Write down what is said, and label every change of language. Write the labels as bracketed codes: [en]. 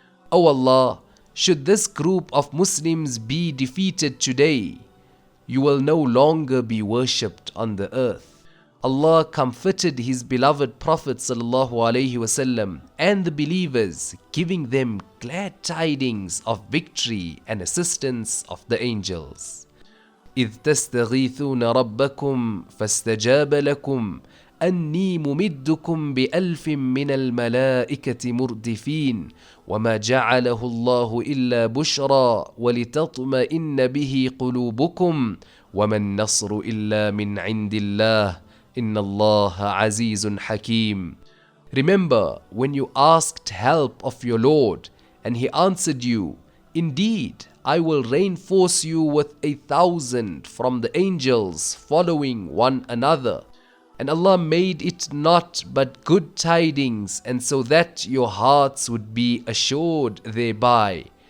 [en] O Allah, should this group of Muslims be defeated today, you will no longer be worshipped on the earth. Allah comforted His beloved Prophet sallallahu alaihi wasallam and the believers, giving them glad tidings of victory and assistance of the angels. [ar] إذ تستغيثون ربكم فاستجاب لكم أني ممدكم بألف من الملائكة مردفين وما جعله الله إلا بشرى ولتطمئن به قلوبكم وما النصر إلا من عند الله إن الله عزيز حكيم. [en] Remember when you asked help of your Lord, and He answered you, "Indeed, I will reinforce you with 1,000 from the angels following one another." And Allah made it not but good tidings, and so that your hearts would be assured thereby.